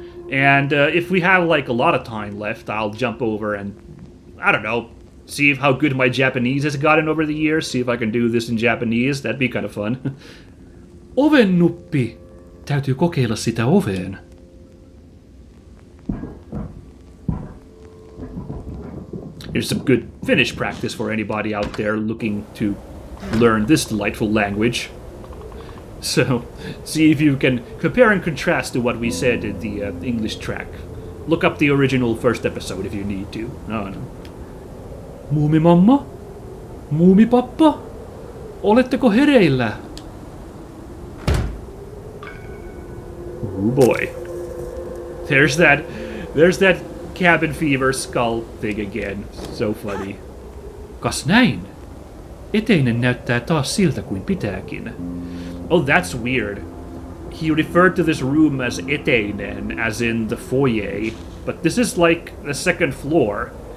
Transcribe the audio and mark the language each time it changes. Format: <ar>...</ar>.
<en>And if we have a lot of time left, I'll jump over and, I don't know, see how good my Japanese has gotten over the years, see if I can do this in Japanese. That'd be kind of fun.</en> <fi>Oven nuppi. Täytyy kokeilla sitä oveen.</fi> <en>Here's some good Finnish practice for anybody out there looking to learn this delightful language. So, see if you can compare and contrast to what we said in the English track. Look up the original first episode if you need to. No.</en> <fi>Muumimamma? Muumipappa? Oletteko hereillä?</fi> <en>Oh boy. There's that cabin fever skull thing again. So funny.</en> <fi>Kas näin? Eteinen näyttää taas siltä kuin pitääkin.</fi> <en>Oh, that's weird. He referred to this room as eteinen, as in the foyer, but this is like the second floor.</en>